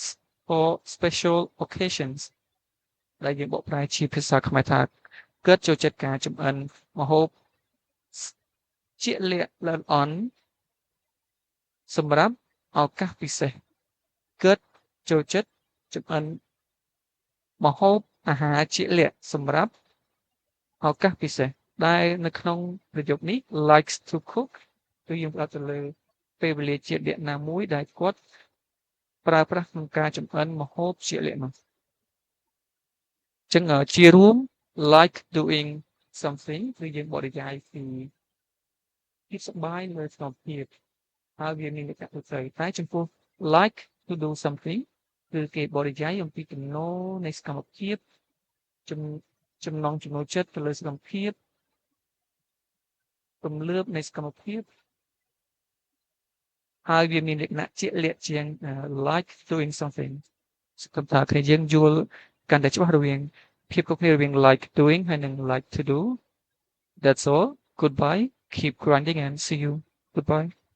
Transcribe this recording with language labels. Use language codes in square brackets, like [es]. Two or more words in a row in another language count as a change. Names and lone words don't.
[en] for special occasions [km] ដែលយើងបកប្រែជាភាសាខ្មែរថាគាត់ចូលចិត្តការចម្អិនម្ហូបជាក់ លាក់ល្អិតល្អន់សម្រាប់ឱកាសពិសេសគាត់ចូលចិត្តចម្អិនម្ហូបអាហារជាក់លាក់សម្រាប់ឱកាសពិសេសដែលនៅក្នុងប្រយោគនេះ [en] likes to cook [km] គឺយើងផ្ដោតទៅលើពេលវេលាជាក់លាក់ណាមួយដែលគាត់ប្រើប្រាស់ក្នុងការចម្អិនម្ហូបជាក់លាក់នោះ ចឹងជារួម [en] like doing something [km] គឺយើងបរិយាយពីភាពសប្បាយលើសកម្មភាពហើយវាមានលក្ខណៈទូទៅតែចំពោះ [en] like to do something [km] គឺគេបរិយាយអំពីទំនោរនៃសកម្មភាពចំណង់ចំណូលចិត្តទៅលើសកម្មភាព ទំលើបនៃសកម្មភាពហើយវាមានលក្ខណៈជាក់លាក់ជាង [en] like doing something [km] សង្ឃឹមថាគ្នាយើងយល់កាន់តែច្បាស់រវាងភាពខុសគ្នារវាង [en] like doing [km] ហើយនិង [en] like to do. That's all. Goodbye. Keep grinding and see you. Goodbye.